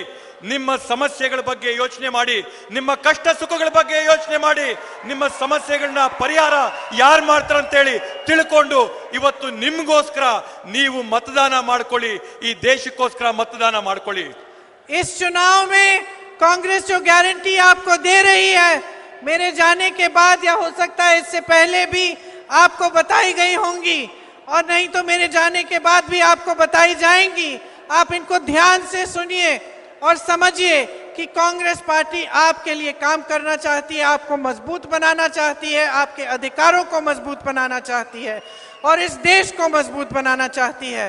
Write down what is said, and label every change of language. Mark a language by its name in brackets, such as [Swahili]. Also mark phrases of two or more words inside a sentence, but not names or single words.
[Kannada] ನಿಮ್ಮ ಸಮಸ್ಯೆಗಳ ಬಗ್ಗೆ ಯೋಚನೆ ಮಾಡಿ, ನಿಮ್ಮ ಕಷ್ಟ ಸುಖಗಳ ಬಗ್ಗೆ ಯೋಚನೆ ಮಾಡಿ, ನಿಮ್ಮ ಸಮಸ್ಯೆಗಳನ್ನ ಪರಿಹಾರ ಯಾರು ಮಾಡ್ತಾರಂತೇಳಿ ತಿಳ್ಕೊಂಡು ಇವತ್ತು ನಿಮ್ಗೋಸ್ಕರ ನೀವು मतदान ಮಾಡ್ಕೊಳ್ಳಿ, ಈ ದೇಶಕ್ಕೋಸ್ಕರ मतदान ಮಾಡ್ಕೊಳ್ಳಿ. [Hindi] इस चुनाव में कांग्रेस जो गारंटी आपको दे रही है, मेरे जाने के बाद या हो सकता है इससे पहले भी आपको बताई गई होंगी, और नहीं तो मेरे जाने के बाद भी आपको बताई जाएंगी. आप इनको ध्यान से सुनिए और समझिए कि कांग्रेस पार्टी आपके लिए काम करना चाहती है, आपको मजबूत बनाना चाहती है, आपके अधिकारों को मजबूत बनाना चाहती है और इस देश को मजबूत बनाना चाहती है.